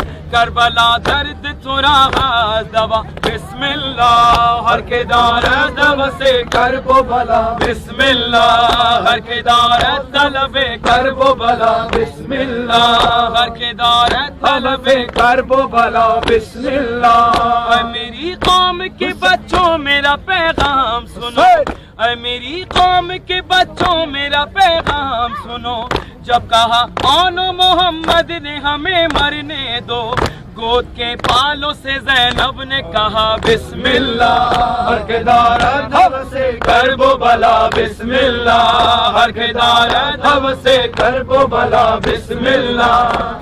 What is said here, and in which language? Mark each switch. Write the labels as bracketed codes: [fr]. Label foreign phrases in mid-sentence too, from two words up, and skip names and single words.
[fa] کربلا درد تو را از دوا [ar] بسم الله، [fa] هر که دارد هوس کرب و بلا [ar] بسم الله، [fa] هر که دارد طلب کرب و بلا [ar] بسم الله، [fa] هر که دارد طلب کرب و بلا [ar] بسم الله. [ur] اے میری قوم کے بچوں میرا پیغام سنو، اے میری قوم کے بچوں میرا پیغام سنو. جب کہا آنو محمد نے ہمیں مرنے دو، گود کے پالوں سے زینب نے کہا [ar] بسم اللہ، [fa] ہر کے دارد ہوس کرب و بلا [ar] بسم اللہ، [fa] ہر کے دارد ہوس کرب و بلا [ar] بسم اللہ.